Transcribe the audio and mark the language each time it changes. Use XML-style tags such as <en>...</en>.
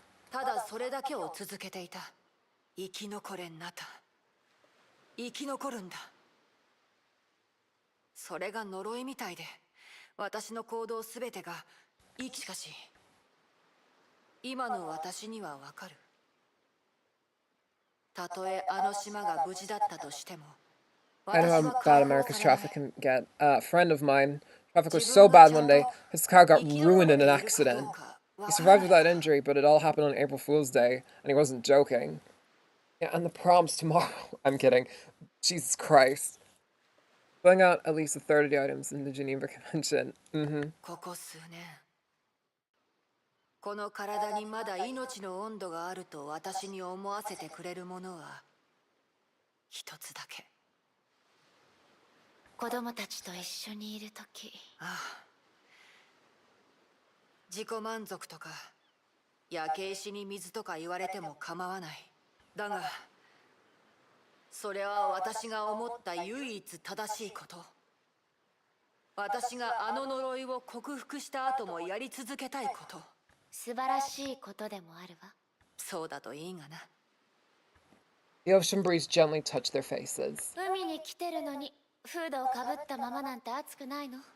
<ja>ただそれだけを続けていた。生き残れんなた。生き残るんだ。それが呪いみたいで、私の行動すべてがしかし、今の私にはわかる。たとえあの島が無事だったとしても、</ja> <en>I know how bad America's traffic can get. A friend of mine, traffic was so bad one day, his car got ruined in an accident. He survived without injury, but it all happened on April Fool's Day, and he wasn't joking. Yeah, and the prom's tomorrow. I'm kidding. Jesus Christ. Filling out at least a third of the items in the Geneva Convention.</en> <ja>ここ数年、この体にまだ命の温度があると私に思わせてくれるものは一つだけ。子供たちと一緒にいるとき。ああ。自己満足とか焼け石に水とか言われても構わない。だがそれは私が思った唯一正しいこと。私があの呪いを克服した後もやり続けたいこと。素晴らしいことでもあるわ。そうだといいがな。</ja> <en>The ocean breeze gently touched their faces.</en> <ja>海に来てるのにフードをかぶったままなんて暑くないの？</ja>